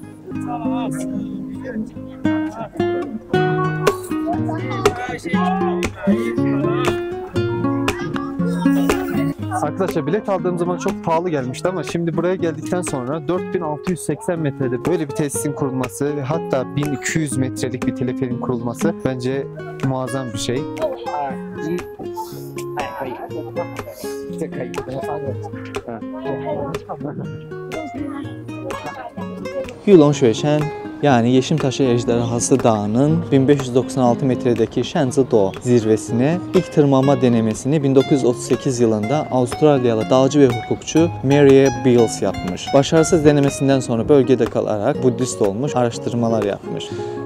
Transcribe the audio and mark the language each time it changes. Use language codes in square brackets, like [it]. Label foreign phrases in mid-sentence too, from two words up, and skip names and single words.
[tr] Arkadaşlar bilet aldığım zaman çok pahalı gelmişti ama şimdi buraya geldikten sonra 4680 metrede böyle bir tesisin kurulması ve hatta 1200 metrelik bir teleferin kurulması bence muazzam bir şey. [zh] 这可以，等我发个。 [tr] 玉龙雪山 yani Yeşimtaşı Ejderhası Dağı'nın 1596 metredeki Shanzi-do zirvesine ilk tırmanma denemesini 1938 yılında Avustralyalı dağcı ve hukukçu Mary Beals yapmış. Başarısız denemesinden sonra bölgede kalarak Budist olmuş, araştırmalar yapmış.